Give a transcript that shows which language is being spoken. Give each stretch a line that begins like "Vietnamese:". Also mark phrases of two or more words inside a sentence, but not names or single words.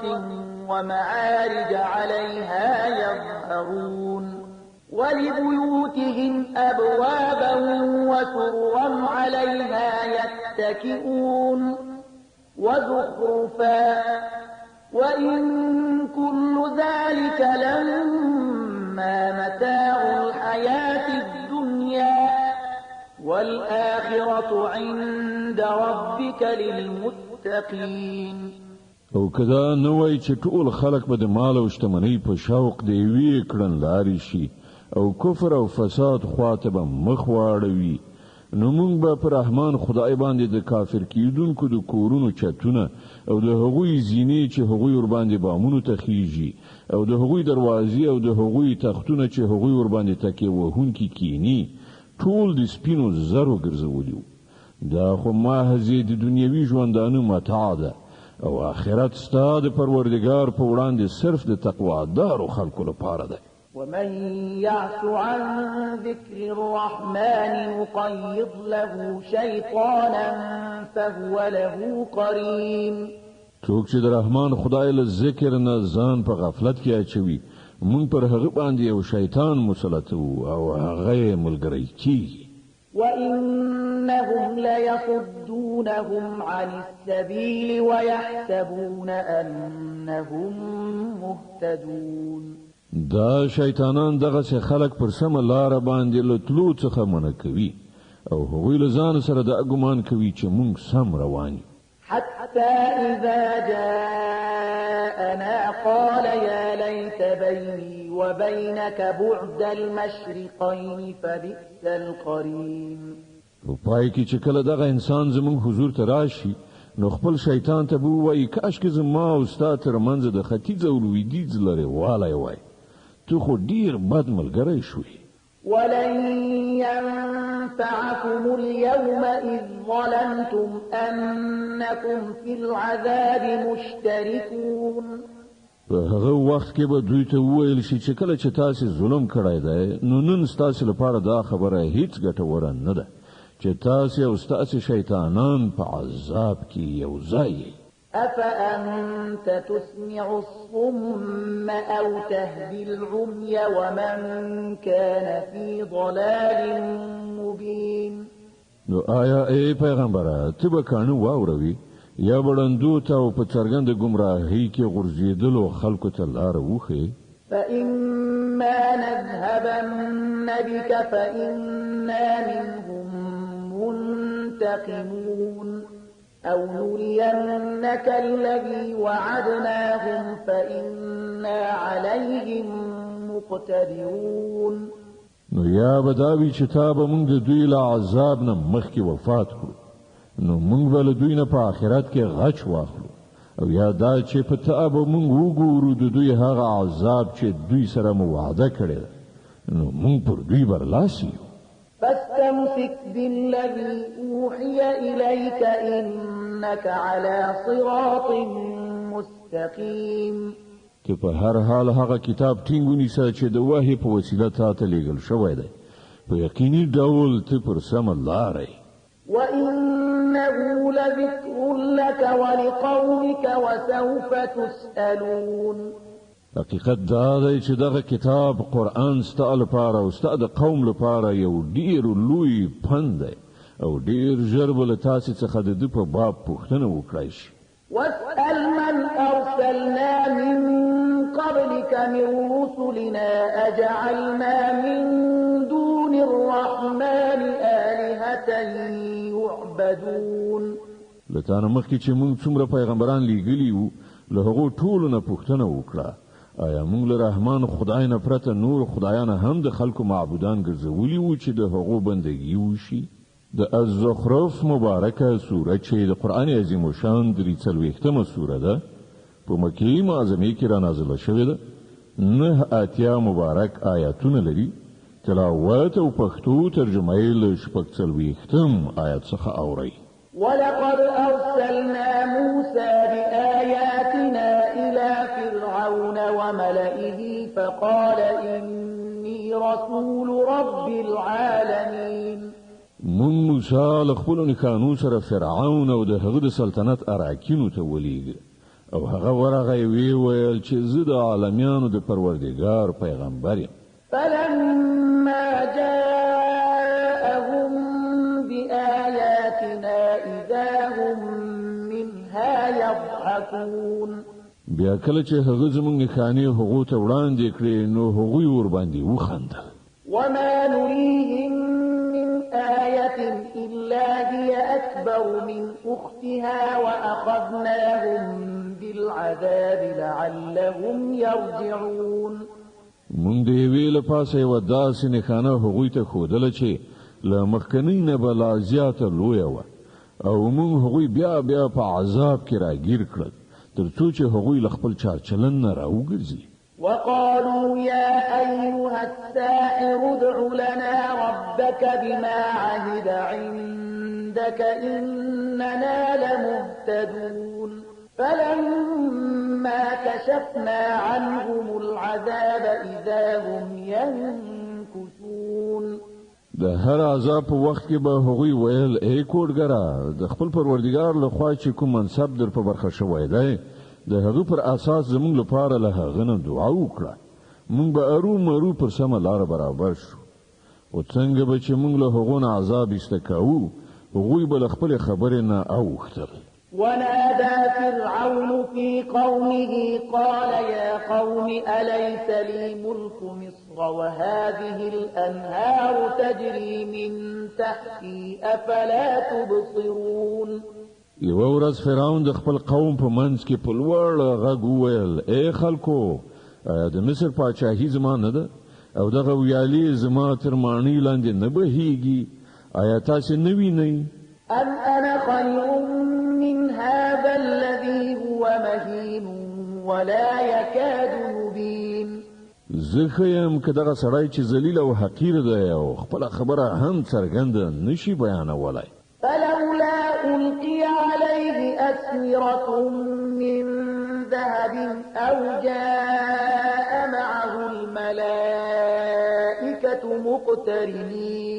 Arabic: ومعارج عليها يظهرون ولبيوتهم أبوابا وسررا عليها يتكئون وزخرفا وإن كل ذلك لما متاع الحياة الدنيا والآخرة عند ربك للمتقين.
Pashto: او کدا نوای چې ټول خلق به د مال او شتمنۍ په شوق دی وی کړن لاري شي او کفر او فساد خواته به مخ واړوي نو موږ به پر رحمان خدای باندې د کافر کیدونکو د کورونو چتونه او د هغوی زینې چې هغوی ور باندې بامونو ته خيږي او د هغوی دروازې او د هغوی تختونه چې هغوی ور باندې تکي وهونکي کینی ټول د سپینو زرو ګرځولیو. دا خو محض د دنیوي ژوندانه متاع ده او آخرت ستا د پروردگار په وړاندې صرف د تقوا دارو خلکو لپاره ده.
Arabic: ومن يعش عن ذكر الرحمن نقيض له شيطانا فهو له قرين.
Pashto: څوک چې د رحمان خدای له ذکر نه ځان په غفلت کې اچوي مونږ پر هغه باندې یو شیطان مسلط او هغه ملګری کیږي.
Arabic: وإنهم ليصدونهم عن السبيل ويحسبون أنهم مهتدون.
Pashto: دا شیطانان دغه خلک پر سم لار باندې لتلو څخه منع کوي او هغوی له ځان سره د ګمان کوي چې مونږ سم روان یو.
Arabic: حتى إذا جاءنا قال يا ليت بيني وبينك بعد المشرقين فبئس القرين.
Pashto: په پای کې چې کله دغه انسان زموږ حضور ته راشي نو خپل شیطان ته به وایي کاش کې زما او ستا ترمنځ د ختیځ او لویدیځ لرې والی وای، تو خو ډیر بد ملګری شوې.
Arabic: ولن ينفعكم اليوم إذ ظلمتم أنكم في العذاب مشتركون.
Pashto: په هغه وخت کې به دوی ته وویل شي چې کله چې تاسو ظلم کړی دی نو نن ستاسو لپاره دا خبره هیڅ ګټوره نه ده چې تاسو او ستاسو شیطانان په عذاب کې یو ځای یې.
Arabic: أفأنت تسمع الصم أو تهدي العمي ومن كان في ضلال مبين.
Pashto: نو آیا ای پیغمبره ته به کانو واوروي یا بړندو ته او په څرګند گمراهۍ کې غورځېدلو خلکو ته لار وښیې؟
Arabic: فإما نذهبن بك فإنا منهم منتقمون أو نرينك الذي وعدناهم فإنا عليهم مقتدرون.
Pashto: نو یا بداوی چې تا به موږ د دوی له عذاب نه مخکې وفات کړو نو موږ به له دوی نه په آخرت کې غچ واخلو او یا دا چې په تا به موږ وګورو د دوی هغه عذاب چې دوی سره مو وعده کړې ده نو موږ پر دوی برلاسی یو.
Arabic: فاستمسك بالذي أوحي إليك إنك على صراط مستقيم.
Pashto: ته په هر حال هغه کتاب ټینګ ونیسه چې د وحی په وسیله تا ته لیږل شوی دی، په یقیني ډول ته پر سمه لاره یې.
Arabic: وإنه لذكر لك ولقومك وسوف تسألون.
Pashto: حقیقت دا دی چې دغه کتاب قرآن ستا لپاره او ستا د قوم لپاره یو ډیر لوی پند دی او ډیر ژر به له تاسې څخه د ده په باب پوښتنه وکړی شي.
Arabic: واسأل من أرسلنا من قبلك من رسلنا أجعلنا من دون الرحمن آلهة يعبدون.
Pashto: لتانه مخکې چې موږ څومره پیغمبران لیږلي وو له هغو ټولو نه پوښتنه وکړه آیا موږ له رحمان خدای نه پرته نور خدایان هم د خلکو معبودان ګرځولي وو چې د هغو بندګي وشي؟ د الزخرف مبارکه سوره چې د قرآن عظیم شان 43مه سوره ده په مکې معظمه کې را نازله شوې ده. 9 مبارک آیاتونه لري. تلاوت او پښتو ترجمه یې له 46 آیات څخه اوري.
Arabic: ولقد أرسلنا موسى بآياتنا إلى فرعون وملئه فقال إني رسول رب العالمين.
Pashto: من موسی له خپلو نښانو سره فرعون او د هغه د سلطنت اراکینو ته ولېږه او هغه ورغی وی ویل چې زه د عالمیانو د پروردګار پیغمبر یم.
Arabic: فلما جاءهم بآياتنا إذا هم منها يضحكون.
Pashto: بیا کله چې هغه زموږ نښانې هغو ته وړاندې کړې نو هغوی ورباندې وخندل.
Arabic: وما نريهم من آية إلا هي أكبر من أختها وأخذناهم بالعذاب لعلهم يرجعون.
Pashto: مونږ د یوې له پاسه یوه داسې نښانه هغوی ته ښودله چې له مخکنۍ نه به لا زیاته لویه وه او موږ هغوی بیا بیا په عذاب کې راګیر کړل تر څو چې هغوی له خپل چارچلن نه راوګرځي.
Arabic: وقالوا يا أيها الساحر ادع لنا ربك بما عهد عندك إننا لمهتدون فلما كشفنا عنهم العذاب إذا هم ينكثون.
Pashto: د هر عذاب په وخت کې به هغوی ویل ای کوډګره د خپل پروردګار له خوا چې کوم منصب در په برخه شوی دی د هغه پر اساس زموږ لپاره له هغه نه دعا وکړه موږ به ارو پر سمه لار برابر شو او څنګه به چې موږ له هغو نه عذاب استکاو هغوی به له خپل خبرې نه اوښتل.
Arabic: ونادى فرعون في قومه قال يا قوم أليس لي ملك مصر وهذه الأنهار تجري من تحتي أفلا تبصرون.
Pashto: یو ورځ فرعون د خپل قوم په منځ کې په لوړ غږ وویل ای خلکو د مصر پاچاهي زما نه ده او دغه ویالې زما تر ماڼۍ لاندې نه بهیږي آیا تاسې نه وینئ؟
Arabic: أم أنا خير من هذا الذي هو مهين ولا يكاد يبين.
Pashto: زه ښه یم که دغه سړی چې ذلیل او حقیر دی او خپله خبره هم څرګنده نشي بیانولی.
Arabic: فلولا ألقي عليه أسورة من ذهب أو جاء معه الملائكة مقترنين.